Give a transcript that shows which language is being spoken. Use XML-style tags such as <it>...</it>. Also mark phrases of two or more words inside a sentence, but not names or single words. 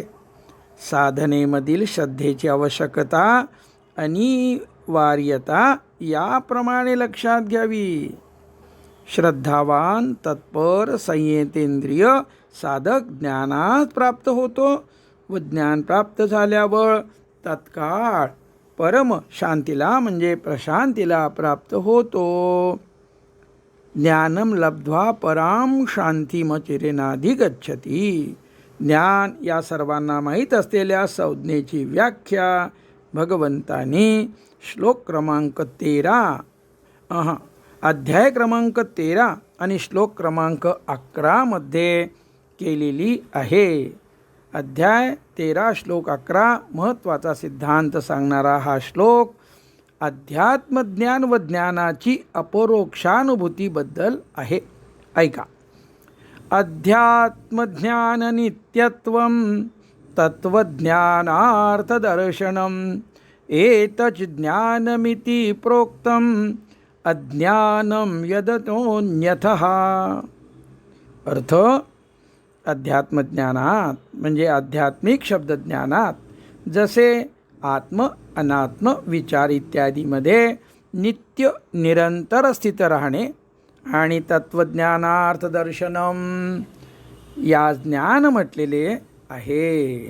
<mr>साधनेमधील श्रद्धेची आवश्यकता अनिवार्यता याप्रमाणे लक्षात घ्यावी. श्रद्धावान तत्पर संयतेंद्रिय साधक ज्ञानात प्राप्त होतो व ज्ञान प्राप्त झाल्यावर तत्काळ परम शांतीला म्हणजे प्रशांतीला प्राप्त होतो.</mr> <sa>ज्ञानम लब्ध्वा पराम शांतिमचिरेनाधिगच्छति.</sa> <mr>ज्ञान या सर्वांना माहीत असलेल्या संज्ञेची व्याख्या भगवंतांनी श्लोक क्रमांक 13 अध्याय क्रमांक 13 आणि श्लोक क्रमांक 11 मध्ये केलेली आहे. अध्याय 13 श्लोक 11 महत्त्वाचा सिद्धांत सांगणारा हा श्लोक अध्यात्मज्ञान व ज्ञानाची अपरोक्षानुभूतीबद्दल आहे. ऐका.</mr> <sa>अध्यात्मज्ञान नित्यत्वं तत्वज्ञानार्थदर्शनम् एतच् ज्ञानमिति प्रोक्तम् अज्ञानं यदतोऽन्यथः.</sa> <mr>अर्थ अध्यात्मज्ञानात म्हणजे आध्यात्मिक शब्दज्ञानात जसे आत्म अनात्म विचार इत्यादीमध्ये नित्य निरंतर स्थित राहणे आणि</mr> <sa>तत्वज्ञानार्थ दर्शनम</sa> <mr>या ज्ञान म्हटलेले आहे.</mr>